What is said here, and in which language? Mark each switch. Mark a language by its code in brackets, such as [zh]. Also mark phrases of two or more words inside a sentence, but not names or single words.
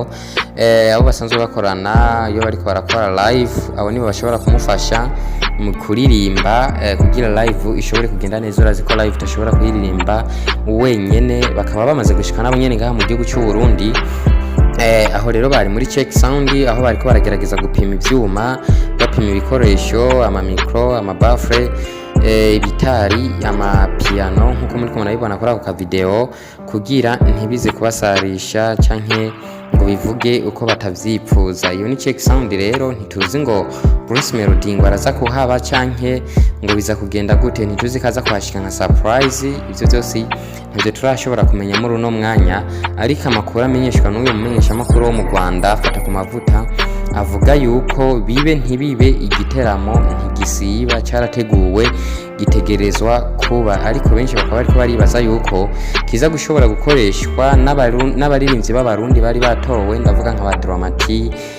[rn] Abo basanzwe bakorana iyo bariko barakora live, abo nibo bashobora kumufasha mu kuririmba kugira live ishobore kugenda neza. Urazi ko live tashobora kuyiririmba wenyene, bakaba bamaze gushika nabo nyene ngaha mu gihugu cy'u Burundi. Aho rero bari muri [en] check sound, [rn] aho bariko baragerageza gupima ivyuma, bapima ibikoresho, ama micro, ama baffle, ibitari, ama piano nkuko muri kumwe nabibona kuri ako video, kugira ntibize kubasarisha canke ngo bivuge uko batavyipfuza. Iyo ni [en] check sound [rn] rero, ntituzi ngo Bruce Melody ngo araza kuhaba canke ngo biza kugenda gute, ntituzi kaza kwashika nka surprise. Ivyo byose ntabyo turashobora kumenya muri uno mwanya, ariko amakuru amenyeshwa n'uyu mumenyesha makuru wo mu Rwanda fata ku mavuta avuga yuko bibe ntibibe igiteramo ntigisiba cyarateguwe gitegerezwa kuba, ariko benshi bakaba bariko baribaza yuko kiza gushobora gukoreshwa n'abaririmbyi b'abarundi bari batowe, ndavuga nka Dramati,